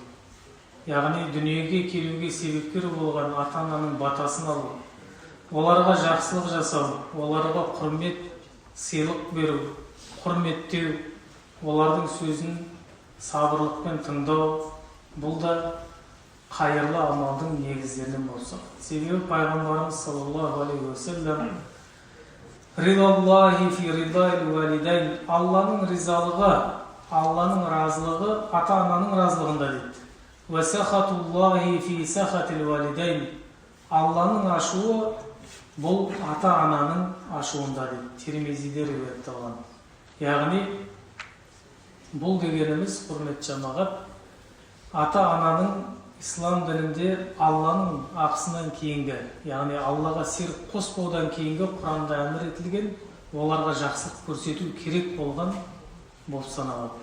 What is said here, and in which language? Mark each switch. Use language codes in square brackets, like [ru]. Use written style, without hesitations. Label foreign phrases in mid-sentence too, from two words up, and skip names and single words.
[kk] Яғни дүниеге келуге себепкер болған ата-ананың батасын алу, оларға жақсылық жасау, оларға құрмет, сыйлық беру, құрметтеу, олардың сөзін сабырлықпен тыңдау, бұл да қайырлы амалдың негіздерінен болса. Себебі пайғамбарымыз [ar] صلى الله عليه وسلم رضا الله في رضا الوالدين, [kk] Алланың ризалығы, Алланың разылығы ата-ананың разылығында дейді. [ar] وسخط الله في سخط الوالدين, [kk] Алланың ашуы бұл ата-ананың ашуында дейді. Тирмизиде риуаят етілген. Яғни бұл дегеніміз, құрметті жамағат, ата-ананың ислам дінінде Алланың ақысынан кейінгі, яғни Аллаға серік қоспаудан кейінгі Құранда әмір етілген, оларға жақсылық көрсету керек болған болып саналады.